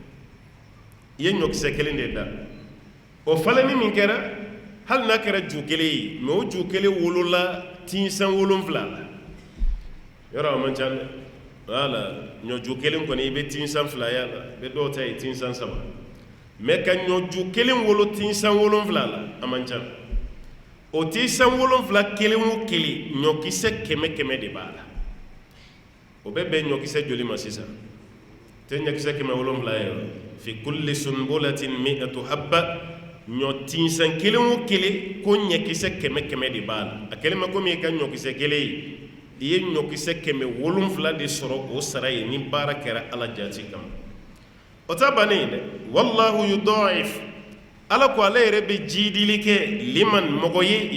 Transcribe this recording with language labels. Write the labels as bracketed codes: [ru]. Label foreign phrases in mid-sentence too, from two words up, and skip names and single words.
[bm] i ye ɲɔkisɛ kelen de da o falenni min kɛra hali n'a kɛra ju kelen ye mɛ o ju kelen wolola tinsan 7 la yɔrɔ a man ca dɛ wala ɲɔju kelen kɔni i bɛ tinsan 2 y'a la i bɛ dɔw ta ye tinsan 3 mɛ ka ɲɔju kelen wolo tinsan 7 la a man ca o tinsan 7 kelen o kelen ɲɔkisɛ 100 de b'a la o bɛ bɛn ɲɔkisɛ joli ma sisan tɛ ɲɔkisɛ 7 ye [ar] في كل سنبلة مائة حبة [bm] ɲɔ tinsan kelen o kelen ko ɲɔkisɛ 100 de b'a la a kelen ma komi i ka ɲɔkisɛ kelen ye i ye ɲɔkisɛ 7 de sɔrɔ o sara ye ni baara kɛra ala jati kama o ta bannen ye dɛ [ar] والله يضاعف [bm] ala ko ale yɛrɛ bɛ jidili kɛ liman mɔgɔ ye